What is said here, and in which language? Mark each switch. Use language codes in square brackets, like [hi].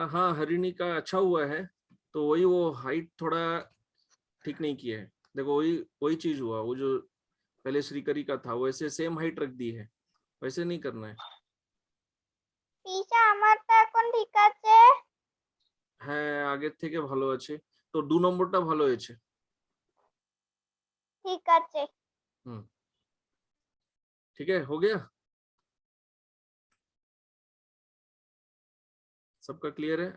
[hi] हाँ, हरिणी का अच्छा हुआ है, तो वही वो हाइट थोड़ा ठीक नहीं किया है। देखो वही चीज हुआ, वो जो पहले श्रीकरी का था वैसे सेम हाइट रख दी है, वैसे नहीं करना है। [bn] টিচা আমারটা এখন ঠিক আছে। হ্যাঁ, আগের থেকে ভালো আছে, তো 2 নম্বরটা ভালো হয়েছে। ঠিক আছে। [hi] ठीक है, हो गया, सबका क्लियर है?